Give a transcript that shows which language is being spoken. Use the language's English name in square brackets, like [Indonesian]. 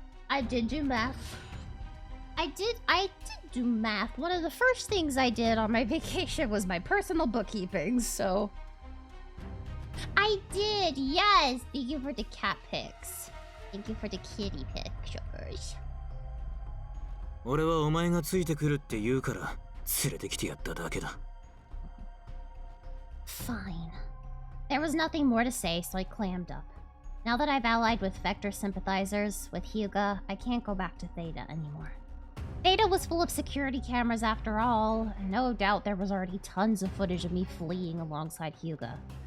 [English] I did do math. I did do math. One of the first things I did on my vacation was my personal bookkeeping, so I did, yes. Thank you for the cat pics. Thank you for the kitty pictures. [Japanese] 俺はお前がついてくるって言うから連れてきてやっただけだ。 [English] Fine. There was nothing more to say, so I clammed up. Now that I've allied with Vector sympathizers with Hyuga, I can't go back to Theta anymore. Theta was full of security cameras after all. No doubt there was already tons of footage of me fleeing alongside Hyuga.